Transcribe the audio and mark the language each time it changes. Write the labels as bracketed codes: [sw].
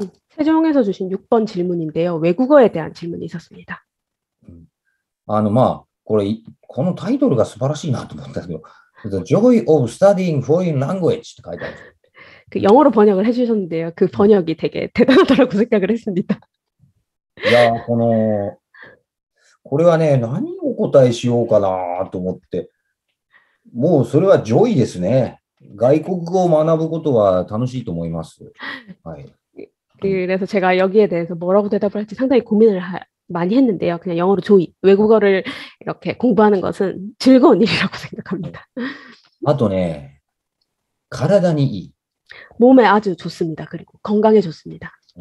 [ko] 세종에서 주신 6번 질문인데요. 외국어에 대한 질문이 있었습니다. [ja] まあ、このタイトルが素晴らしいなと思ったんですけど、 [en] The Joy of Studying Foreign Language [ja] って書いてあるんです。 [ko] 그 영어로 번역을 해주셨는데요. 그 번역이 되게 대단하다고 생각을 했습니다. [ja] いや、これはね、何をお答えしようかなと思って、もうそれはジョイですね。外国語を学ぶことは楽しいと思います。はい。 [ko] 그래서 제가 여기에 대해서 뭐라고 대답을 할지 상당히 고민을 많이 했는데요. 그냥 영어로 조이, 외국어를 이렇게 공부하는 것은 즐거운 일이라고 생각합니다. [ja] あとね、体にいい。 [ko] 몸에 아주 좋습니다. 그리고 건강에 좋습니다.